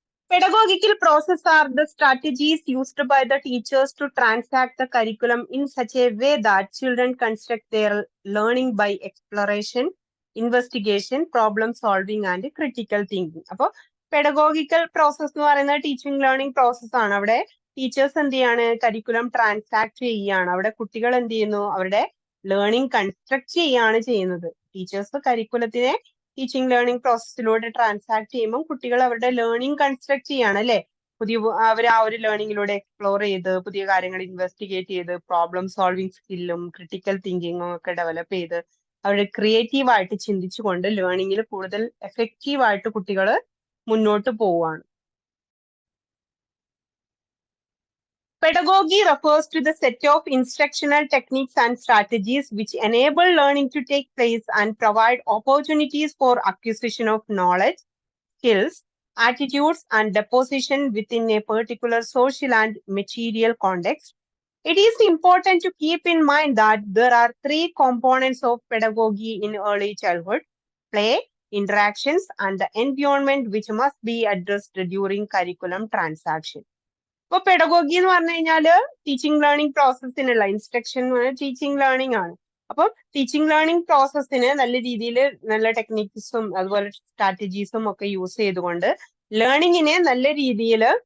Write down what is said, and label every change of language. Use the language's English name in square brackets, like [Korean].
[English] Pedagogical process are the strategies used by the teachers to transact the curriculum in such a way that children construct their learning by exploration, investigation, problem solving and critical thinking. [Malayalam] അപ്പോൾ pedagogical process എന്ന് പറയുന്നത് teaching learning process ആണ്. അവിടെ teachers എന്ത് ചെയ്യാണ്, curriculum transact ചെയ്യുകയാണ്. അവിടെ കുട്ടികൾ എന്ത് ചെയ്യുന്നു, അവരുടെ ലേണിംഗ് കൺസ്ട്രക്ട് ചെയ്യുകയാണ് ചെയ്യുന്നത്. ടീച്ചേഴ്സ് കരിക്കുലത്തിനെ ടീച്ചിങ് ലേണിംഗ് പ്രോസസ്സിലൂടെ ട്രാൻസാക്ട് ചെയ്യുമ്പോൾ കുട്ടികൾ അവരുടെ ലേണിംഗ് കൺസ്ട്രക്ട് ചെയ്യാണ് അല്ലെ. അവർ ആ ഒരു ലേണിംഗിലൂടെ എക്സ്പ്ലോർ ചെയ്ത് പുതിയ കാര്യങ്ങൾ ഇൻവെസ്റ്റിഗേറ്റ് ചെയ്ത് പ്രോബ്ലം സോൾവിങ് സ്കില്ലും ക്രിട്ടിക്കൽ തിങ്കിങ്ങും ഒക്കെ ഡെവലപ്പ് ചെയ്ത് അവരുടെ ക്രിയേറ്റീവ് ആയിട്ട് ചിന്തിച്ചുകൊണ്ട് ലേണിംഗിൽ കൂടുതൽ എഫക്റ്റീവ് ആയിട്ട് കുട്ടികൾ മുന്നോട്ട് പോവുകയാണ്. [English] Pedagogy refers to the set of instructional techniques and strategies which enable learning to take place and provide opportunities for acquisition of knowledge, skills, attitudes, and deposition within a particular social and material context. It is important to keep in mind that there are three components of pedagogy in early childhood: play, interactions, and the environment, which must be addressed during curriculum transaction. [Malayalam] ഇപ്പൊ pedagogy എന്ന് പറഞ്ഞു കഴിഞ്ഞാല് teaching learning പ്രോസസ്സിനുള്ള instruction teaching learning ആണ്. അപ്പൊ teaching learning പ്രോസസ്സിന് നല്ല രീതിയിൽ നല്ല ടെക്നിക്സും അതുപോലെ സ്ട്രാറ്റജീസും ഒക്കെ യൂസ് ചെയ്തുകൊണ്ട് ലേണിങ്ങിനെ നല്ല രീതിയിൽ